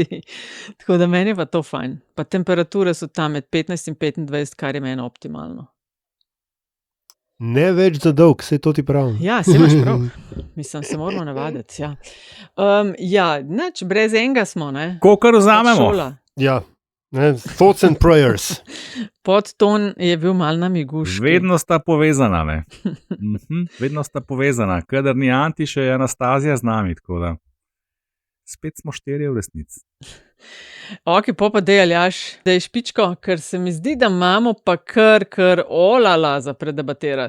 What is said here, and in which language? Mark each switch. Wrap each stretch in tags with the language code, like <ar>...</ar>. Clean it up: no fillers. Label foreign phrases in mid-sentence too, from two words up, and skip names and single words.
<sl>Tako da meni je pa to fajn. Pa temperature so tam med 15 in 25, kar je meni optimalno. Ne več za dolg, saj to ti pravim. Ja, se imaš prav. Mislim, se moramo navaditi, ja. Nič, brez enega smo, ne? Kolikor vzamemo. Ja,</sl> <en>thoughts and prayers.</en> <sl>Podton je bil mal namiguški. Vedno sta povezana, ne? Vedno sta povezana. Kadar ni Anti, še je Anastazija z nami, tako da spet smo 4 v resnici. Ok, pa dej Aljaž, dej špičko, ker se mi zdi, da imamo pa kar olala za predebatirati.</sl>